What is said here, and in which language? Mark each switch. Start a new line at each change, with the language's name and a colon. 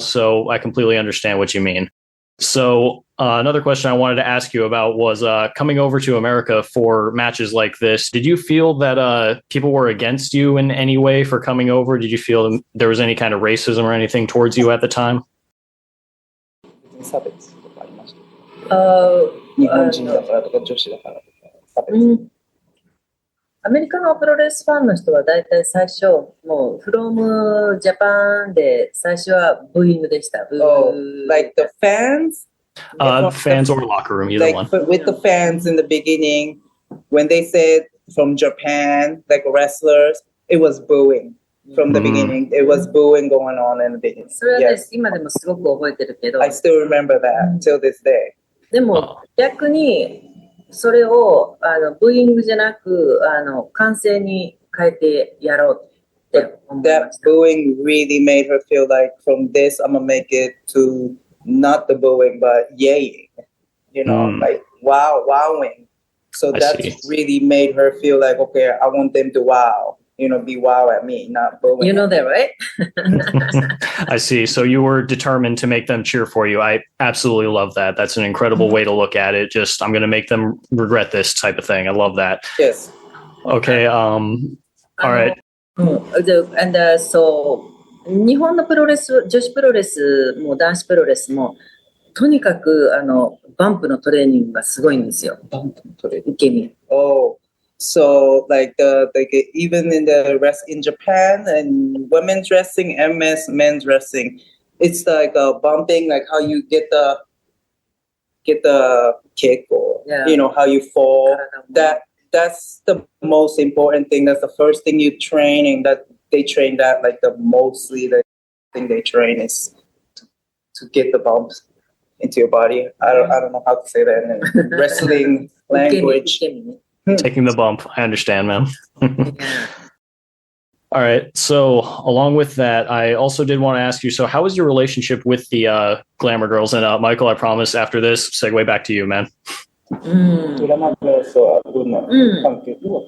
English: So I completely understand what you mean. So another question I wanted to ask you about was coming over to America for matches like this. Did you feel that people were against you in any way for coming over? Did you feel there was any kind of racism or anything towards you at the time?
Japanese: 差別とかありました。日本人だからとか女子だからとか差別。アメリカのプロレスファンの人は大体最初、もう
English: from Japan
Japanese: で最初はブーイングでした。
English: Oh, like the fans? Fans or locker room, either like one. With the fans in the beginning, when they said from Japan, like wrestlers, it was booing from the beginning. It was booing going on in the beginning.
Japanese: それはね、
English: Yes.
Japanese: 今でもすごく覚えてるけど、
English: I still remember that till this day.
Japanese: でも逆にそれをブーイングじゃなく歓声に変えてやろうって思いま
English: That
Japanese: した。
English: booing really made her feel like from this, I'm gonna make it to not the booing, but yaying, you know, like wowing. So I that see. really made her feel like, okay, I want them to wow, you know, be wow at me, not booing. You know that, right? I see. So you were determined to make them cheer for you. I absolutely love that. That's an incredible way to look at it. Just, I'm going to make them regret this type of thing. I love that. Yes. Okay. All right. And so
Japanese: 日本のプロレス、女子プロレスも男子プロレスもとにかくバンプのトレーニングがすごいんですよ。受け身。
English: Oh, so like even in the in Japan and women's wrestling and men's wrestling, it's like bumping, like how you get the kick or you know how you fall. That's the most important thing. That's the first thing you train, and that they train that like the thing they train is to get the bumps into your body. I don't know how to say that in wrestling language.
Japanese: 受け身ね。
English: Taking the bump. I understand, man. All right. So along with that, I also did want to ask you, so how was your relationship with the Glamour Girls? And Michael, I promise after this, segue back to you, man.
Japanese: ドラマの人はどんな関係